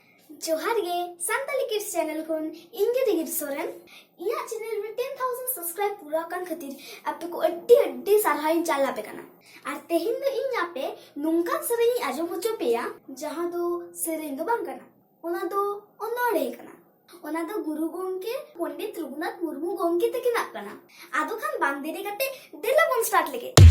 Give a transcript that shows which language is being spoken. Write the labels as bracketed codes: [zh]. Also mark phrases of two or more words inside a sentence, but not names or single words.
[sat] जोहार गे सानताली किड्स चैनल खन इंगे दिगिर सोरेन इया चैनल में 10,000 सब्सक्राइब पूरा kan खातिर आपे को अड्डी सारहाइन चाल आपे कना आर तेहिन दो इन आपे नुंका सरेई आजम होचो पेया जहां दो सेरेन दो बांग कना ओना दो ओनोड़े कना ओना दो गुरु गोंके पंडित रघुनाथ मुर्मू गोंके तकिना कना आदो खान बांग देरे कटे देला बन स्टार्ट लेके